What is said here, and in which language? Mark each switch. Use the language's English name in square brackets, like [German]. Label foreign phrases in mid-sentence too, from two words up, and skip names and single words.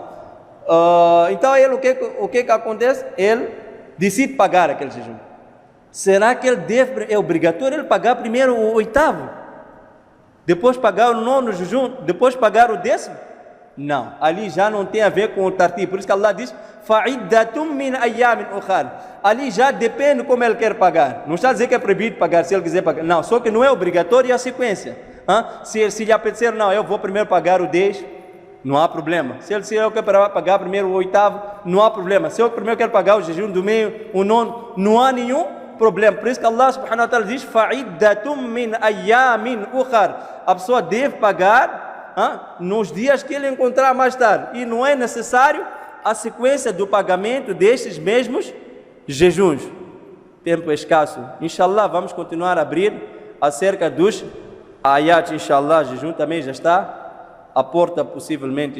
[Portuguese] Então ele, o que acontece? Ele decide pagar aquele jejum. Será que ele é obrigatório ele pagar primeiro o 8º? Depois pagar o 9º jejum? Depois pagar o 10º? Não, ali já não tem a ver com o tartib. Por isso que Allah diz: [Arabic] "فعدة من أيام أخر." [Portuguese] Ali já depende como ele quer pagar. Não está a dizer que é proibido pagar se ele quiser pagar. Não, só que não é obrigatório a sequência. Se lhe apetecer, não, eu vou primeiro pagar o 10, não há problema. Se eu quero pagar primeiro o 8º, não há problema. Se eu primeiro quero pagar o jejum do meio, o 9, não há nenhum problema. Por isso que [Arabic] الله سبحانه وتعالى [Portuguese] diz: [Arabic] "فعدة من أيام أخر." [Portuguese] A pessoa deve pagar nos dias que ele encontrar mais tarde. E não é necessário a sequência do pagamento destes mesmos jejuns. Tempo escasso. Inshallah, vamos continuar a abrir acerca dos ayats. Inshallah, jejum também já está à porta, possivelmente.